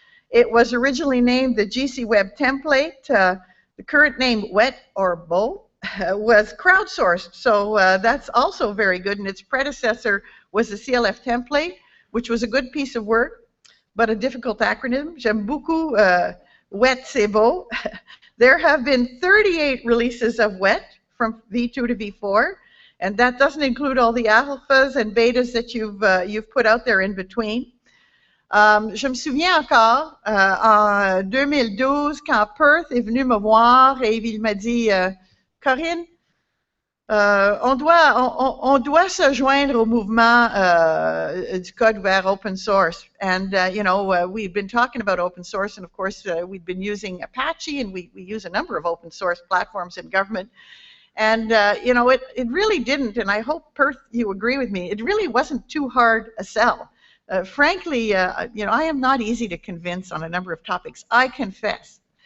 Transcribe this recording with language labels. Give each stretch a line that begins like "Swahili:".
English: It was originally named the GC Web template. The current name WET or BO was crowdsourced, so that's also very good. And its predecessor was the CLF template, which was a good piece of work, but a difficult acronym.
French: J'aime beaucoup WET, c'est beau.
English: There have been 38 releases of WET from V2 to V4, and that doesn't include all the alphas and betas that you've put out there in between.
French: Je me souviens encore, en 2012, quand Perth est venu me voir et il m'a dit, Corinne, on doit se joindre au mouvement du code ouvert open source.
English: And, we've been talking about open source, and of course, we've been using Apache, and we use a number of open source platforms in government. And, it really didn't, and I hope, Perth, you agree with me, it really wasn't too hard a sell. Frankly, I am not easy to convince on a number of topics, I confess.